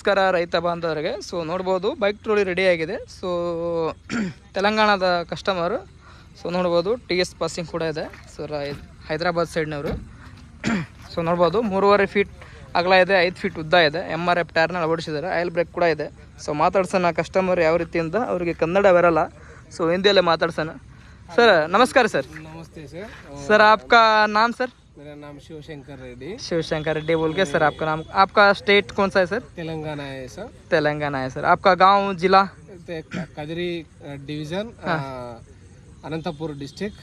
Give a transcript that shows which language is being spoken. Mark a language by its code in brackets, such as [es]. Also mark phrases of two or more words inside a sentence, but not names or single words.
[kn] ನಮಸ್ಕಾರ ರೈತ ಬಾಂಧವರಿಗೆ. ಸೊ ನೋಡ್ಬೋದು ಬೈಕ್ ಟ್ರೋಲಿ ರೆಡಿ ಆಗಿದೆ. ಸೊ ತೆಲಂಗಾಣದ ಕಸ್ಟಮರು. ಸೊ ನೋಡ್ಬೋದು ಟಿ ಎಸ್ ಪಾಸಿಂಗ್ ಕೂಡ ಇದೆ. ಸೊ ಹೈದರಾಬಾದ್ ಸೈಡ್ನವರು. ಸೊ ನೋಡ್ಬೋದು 3.5 ಫೀಟ್ ಅಗಲ ಇದೆ, 5 ಫೀಟ್ ಉದ್ದ ಇದೆ. MRF ಟೈರ್ನ ಅಳವಡಿಸಿದ್ದಾರೆ. [en] oil brake [kn] ಕೂಡ ಇದೆ. ಸೊ ಮಾತಾಡ್ಸೋಣ ಕಸ್ಟಮರ್ ಯಾವ ರೀತಿಯಿಂದ, ಅವರಿಗೆ ಕನ್ನಡ ಬರಲ್ಲ, ಸೊ ಹಿಂದಿಯಲ್ಲೇ ಮಾತಾಡ್ಸೋಣ. [hi] सर नमस्कार सर. नमस्ते सर. सर आपका नाम सर? मेरा नाम शिवशंकर रेड्डी. शिवशंकर रेड्डी बोल के सर आपका नाम, आपका स्टेट कौन सा है सर? तेलंगाना है सर. तेलंगाना है सर. आपका गांव जिला? कदरी डिवीजन, अनंतपुर डिस्ट्रिक्ट.